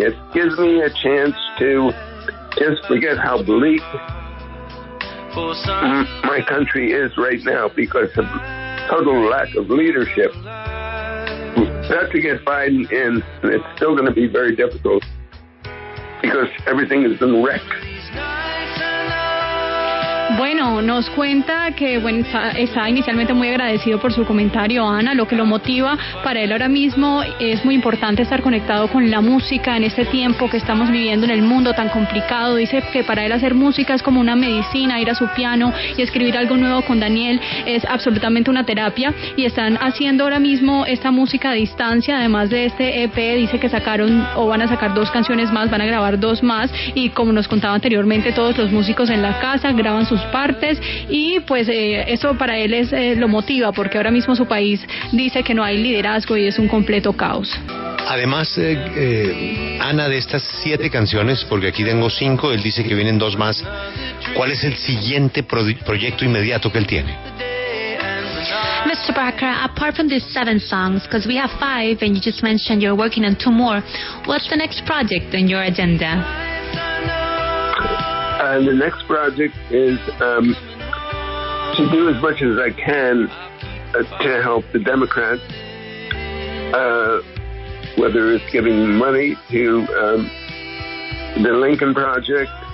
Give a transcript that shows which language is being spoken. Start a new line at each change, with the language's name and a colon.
English: It gives me a chance to just forget how bleak my country is right now because of total lack of leadership. Not to get Biden in, it's still going to be very difficult because everything has been wrecked.
Spanish: Bueno, nos cuenta que está inicialmente muy agradecido por su comentario, Ana. Lo que lo motiva para él ahora mismo es muy importante estar conectado con la música en este tiempo que estamos viviendo en el mundo tan complicado. Dice que para él hacer música es como una medicina, ir a su piano y escribir algo nuevo con Daniel es absolutamente una terapia y están haciendo ahora mismo esta música a distancia. Además de este EP, dice que sacaron o van a sacar 2 canciones más, van a grabar 2 más y como nos contaba anteriormente, todos los músicos en la casa graban sus partes y pues eso para él lo motiva porque ahora mismo su país dice que no hay liderazgo y es un completo caos. Además, Ana, de estas 7 canciones, porque aquí tengo 5, él dice que vienen 2 más, ¿cuál es el siguiente proyecto inmediato que él tiene?
English: Mr. Bacharach, apart from these 7 songs, because we have 5 and you just mentioned you're working on 2 more, what's the next project on your agenda? The next project is to do as much as I can to help the Democrats, whether it's giving money to the Lincoln Project.